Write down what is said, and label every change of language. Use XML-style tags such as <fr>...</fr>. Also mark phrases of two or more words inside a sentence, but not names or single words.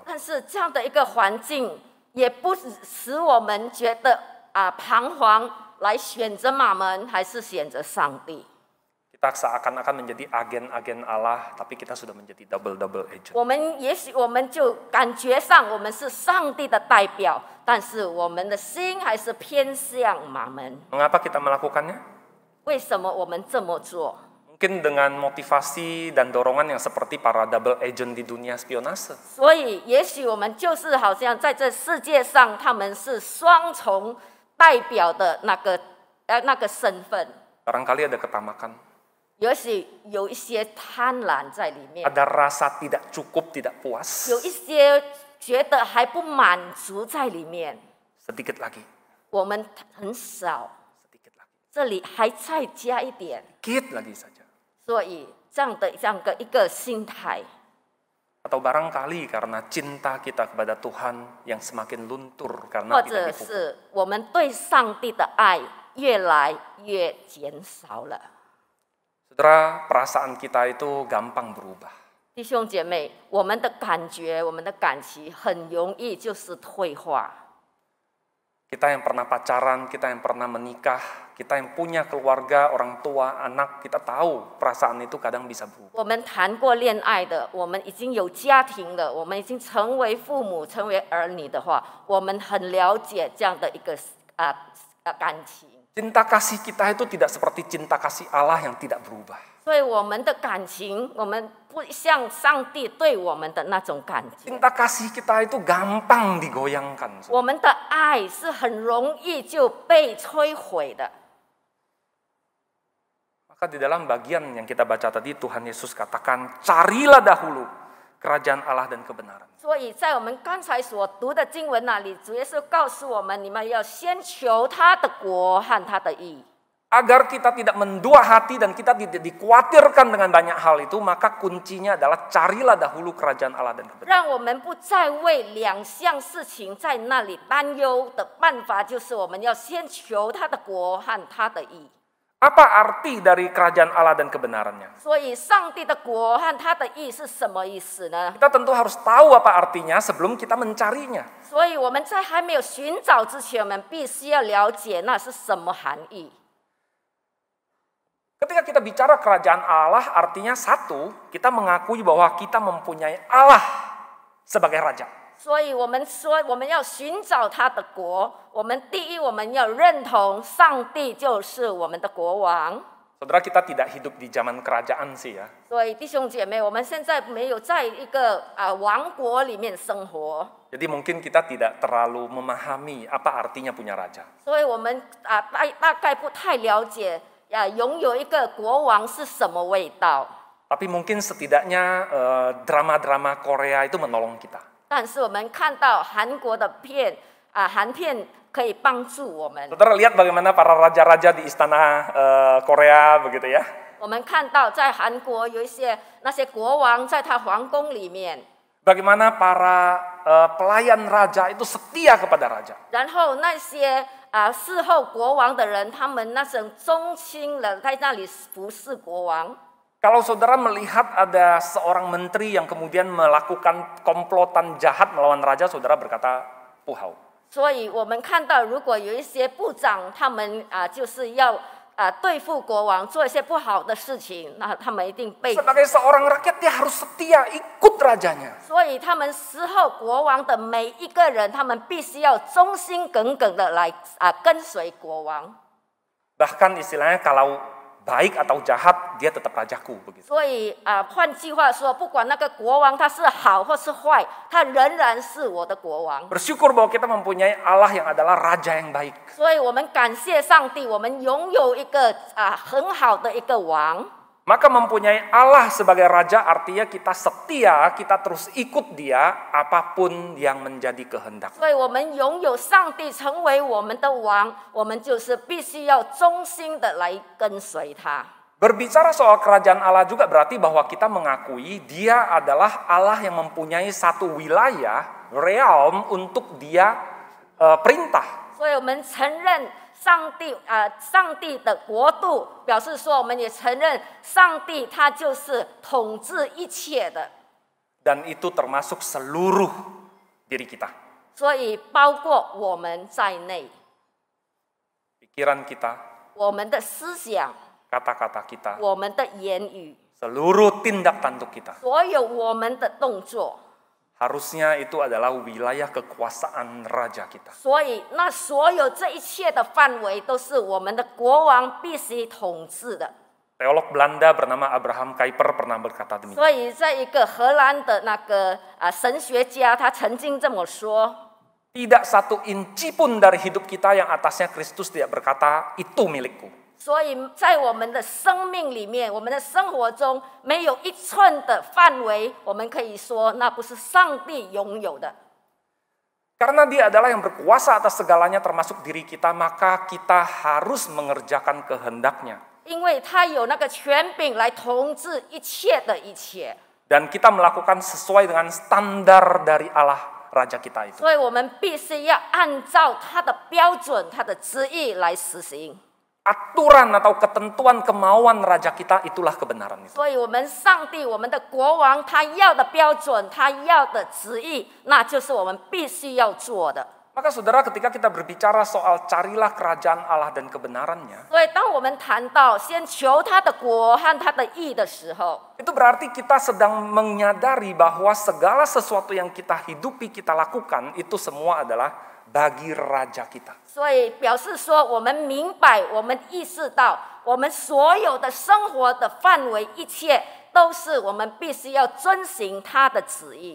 <zh>但是这样的一个环境，也不使我们觉得彷徨，来选择马门还是选择上帝。</zh> <id>Kita seakan-akan menjadi agen-agen Allah, tapi kita sudah menjadi</id> <en>double agent.</en> <zh>也许我们就感觉上我们是上帝的代表，但是我们的心还是偏向马门。</zh> <id>Mengapa kita melakukannya?</id> <zh>为什么我们这么做？</zh> <id>Mungkin dengan motivasi dan dorongan yang seperti para</id> <en>double agent</en> <id>di dunia spionase.</id> <zh>所以，也许我们就是好像在这世界上，他们是双重代表的那个身份。</zh> <id>Barangkali ada ketamakan.</id> <zh>也许有一些贪婪在里面，</zh> <id>Ada rasa tidak cukup, tidak puas.</id> <zh>有一些觉得还不满足在里面。</zh> <id>Sedikit lagi,</id> <zh>我们很少，</zh> <id>sedikit lagi.</id> <zh>这里还再加一点。</zh> <id>Sedikit lagi saja.</id> <zh>所以这样的一个心态，</zh> <id>Atau barangkali karena cinta kita kepada Tuhan yang semakin luntur</id> <zh>或</zh> <id>karena</id> <zh>者</zh> <id>tidak dipupuk.</id> <zh>是我们对上帝的爱越来越减少了。</zh> <id>Saudara, perasaan kita itu gampang berubah.</id> <zh>弟兄姐妹，我们的感觉、我们的感情很容易就是退化。</zh> <id>Kita yang pernah pacaran, kita yang pernah menikah, kita yang punya keluarga, orang tua, anak, kita tahu perasaan itu kadang bisa berubah.</id> <zh>我们谈过恋爱的，我们已经有家庭了，我们已经成为父母、成为儿女的话，我们很了解这样的一个感情。</zh> <id>Cinta kasih kita itu tidak seperti cinta kasih Allah yang tidak berubah.</id> <zh>所以我们的感情，我们不像上帝对我们的那种感觉。</zh> <id>Cinta kasih kita itu gampang digoyangkan.</id> <zh>我们的爱是很容易就被摧毁的。</zh> <id>Maka di dalam bagian yang kita baca tadi, Tuhan Yesus katakan, carilah dahulu kerajaan Allah dan kebenaran.</id> <zh>所以在我们刚才所读的经文那里，主耶稣告诉我们：你们要先求他的国和他的义。</zh> <id>Agar kita tidak mendua hati dan kita tidak dikhawatirkan dengan banyak hal itu, maka kuncinya adalah carilah dahulu kerajaan Allah dan kebenaran.</id> <zh>让我们不再为两项事情在那里担忧的办法，就是我们要先求他的国和他的义。</zh> <id>Apa arti dari kerajaan Allah dan kebenarannya?</id> <zh>所以，上帝的国和他的义是什么意思呢？</zh> <id>Kita tentu harus tahu apa artinya sebelum kita mencarinya.</id> <zh>所以我们在还没有寻找之前，我们必须要了解那是什么含义。</zh> <id>Ketika kita bicara kerajaan Allah, artinya satu, kita mengakui bahwa kita mempunyai Allah sebagai raja.</id> <zh>所以我们说，我们要寻找他的国。我们第一，我们要认同上帝就是我们的国王。</zh> <id>Saudara, kita tidak hidup di zaman kerajaan sih ya.</id> <zh>所以弟兄姐妹，我们现在没有在一个王国里面生活，</zh> <id>Jadi mungkin kita tidak terlalu memahami apa artinya punya raja.</id> <zh>所以我们大概不太了解拥有一个国王是什么味道。</zh> <id>Tapi mungkin setidaknya drama-drama Korea itu menolong kita.</id> <zh>但是我们看到韩国的韩片可以帮助我们。</zh> <id>Saudara lihat bagaimana para raja-raja di istana Korea begitu ya.</id> <zh>我们看到在韩国有一些那些国王在他皇宫里面，</zh> <id>Bagaimana para pelayan raja itu setia kepada raja.</id> <zh>然后那些侍候国王的人，他们那种忠心的在那里服侍国王。</zh> <id>Kalau saudara melihat ada seorang menteri yang kemudian melakukan komplotan jahat melawan raja, saudara berkata, puhau.</id> <zh>所以我们看到，如果有一些部长，他们就是要对付国王，做一些不好的事情，那他们一定被。</zh> <id>Sebagai seorang rakyat dia harus setia ikut rajanya.</id> <zh>所以他们侍候国王的每一个人，他们必须要忠心耿耿的来跟随国王。</zh> <id>Bahkan istilahnya kalau baik atau jahat, dia tetap rajaku begitu.</id> <zh>所以换句话说，不管那个国王他是好或是坏，他仍然是我的国王。</zh> <id>Bersyukur bahwa kita mempunyai Allah yang adalah raja yang baik.</id> <zh>所以我们感谢上帝，我们拥有一个很好的一个王。</zh> <id>Maka mempunyai Allah sebagai raja artinya kita setia, kita terus ikut dia apapun yang menjadi kehendak.</id> <zh>所以我们拥有上帝成为我们的王，我们就是必须要忠心的来跟随他。</zh> <id>Berbicara soal kerajaan Allah juga berarti bahwa kita mengakui dia adalah Allah yang mempunyai satu wilayah, realm untuk dia perintah.</id> <zh>所以我们承认上帝的国度，表示说我们也承认上帝他就是统治一切的。</zh> <id>Dan itu termasuk seluruh diri kita.</id> <zh>所以包括我们在内，</zh> <id>Pikiran kita,</id> <zh>我们的思想、</zh> <id>kata-kata kita,</id> <zh>我们的言语，</zh> <id>seluruh tindak tanduk kita.</id> <zh>所有我们的动作。</zh> <id>Harusnya itu adalah wilayah kekuasaan raja kita.</id> <zh>所以，那所有这一切的范围都是我们的国王必须统治的。</zh> <id>Teolog Belanda bernama Abraham Kuyper pernah berkata demikian.</id> <zh>所以，在一个荷兰的那个神学家，他曾经这么说：</zh> <id>Tidak satu inci pun dari hidup kita yang atasnya Kristus tidak berkata, itu milikku.</id> <zh>所以在我们的生命里面，我们的生活中，没有一寸的范围，我们可以说那不是上帝拥有的。</zh> <id>Karena dia adalah yang berkuasa atas segalanya termasuk diri kita, maka kita harus mengerjakan kehendaknya.</id> <zh>因为他有那个权柄来统治一切的一切，</zh> <id>Dan kita melakukan sesuai dengan standar dari Allah Raja kita itu.</id> <zh>所以我们必须要按照他的标准、他的旨意来实行。</zh> <id>Aturan atau ketentuan kemauan Raja kita itulah kebenaran itu.</id> <zh>所以，我们上帝、我们的国王，他要的标准，他要的旨意，那就是我们必须要做的。</zh> <id>Maka saudara, ketika kita berbicara soal carilah kerajaan Allah dan kebenarannya,</id> <zh>所以，当我们谈到先求他的国和他的义的时候，</zh> <id>itu berarti kita sedang menyadari bahwa segala sesuatu yang kita hidupi, kita lakukan, itu semua adalah bagi Raja kita.</id> <zh>所以表示说，我们明白，我们意识到，我们所有的生活的范围，一切都是我们必须要遵行他的旨意，</zh>